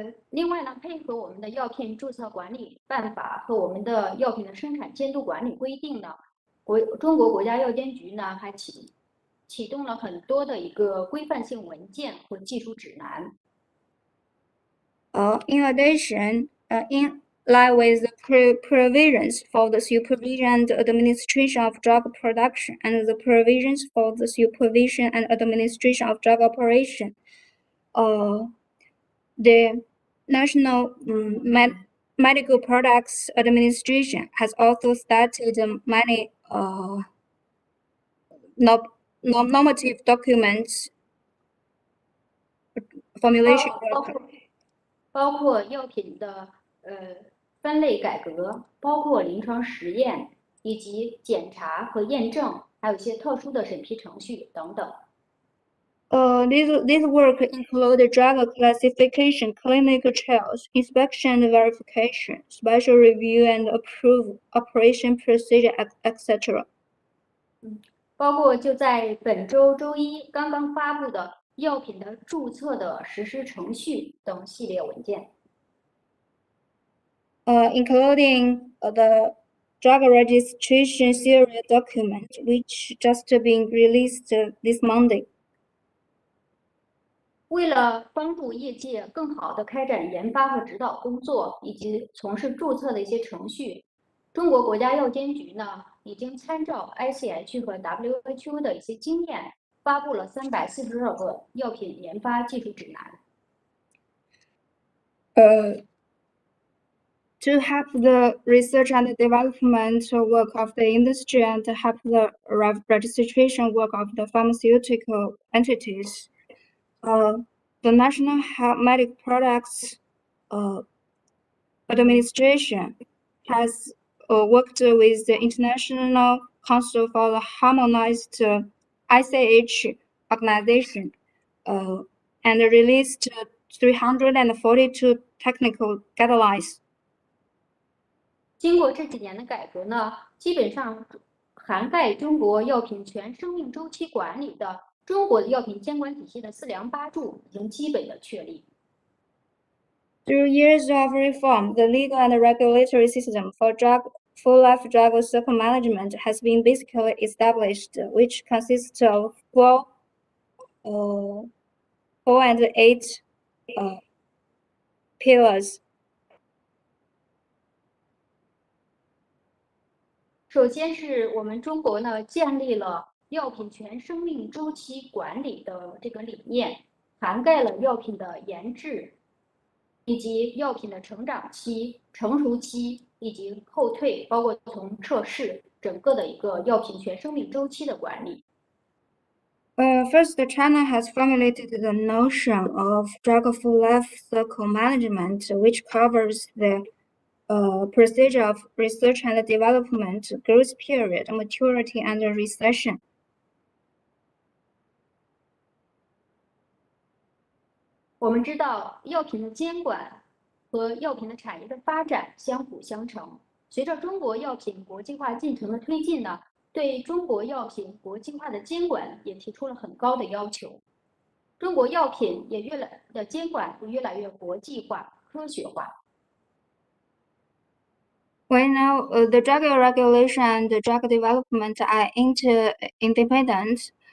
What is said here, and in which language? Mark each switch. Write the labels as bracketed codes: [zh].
[zh] 另外呢，配合我们的药品注册管理办法和我们的药品的生产监督管理规定呢，中国国家药监局呢还启动了很多的一个规范性文件和技术指南。 [en] In addition, in line with the provisions for the supervision and administration of drug production and the provisions for the supervision and administration of drug operation, the National Medical Products Administration has also started many normative documents formulation work. [zh] 包括药品的分类改革，包括临床实验以及检查和验证，还有一些特殊的审批程序等等。 [en] This work include drug classification, clinical trials, inspection and verification, special review and approve, operation procedure, etc. [zh] 包括就在本周周一刚刚发布的药品的注册的实施程序等系列文件。 [en] Including the drug registration serial document, which just been released this Monday. [zh] 为了帮助业界更好地开展研发和指导工作，以及从事注册的一些程序，中国国家药监局呢已经参照 ICH 和 WHO 的一些经验，发布了342个药品研发技术指南。 [en] To help the research and development work of the industry and help the registration work of the pharmaceutical entities, the National Medical Products Administration has worked with the International Council for the Harmonized ICH organization and released 342 technical guidelines. [zh] 经过这几年的改革呢，基本上涵盖中国药品全生命周期管理的中国的药品监管体系的四梁八柱已经基本的确立。 [en] Through years of reform, the legal and regulatory system for full-life drug cycle management has been basically established, which consists of four and eight pillars. [zh] 首先是我们中国呢建立了药品全生命周期管理的这个理念，涵盖了药品的研制，以及药品的成长期、成熟期以及后退，包括从测试整个的一个药品全生命周期的管理。 [en] First, China has formulated the notion of drug full life cycle management, which covers the procedure of research and development, growth period, maturity, and recession. [zh] 我们知道，药品的监管和药品的产业的发展相辅相成。随着中国药品国际化进程的推进呢，对中国药品国际化的监管也提出了很高的要求。中国药品的监管也越来越国际化、科学化。 [en] Right now, the drug regulation and the drug development are interdependent.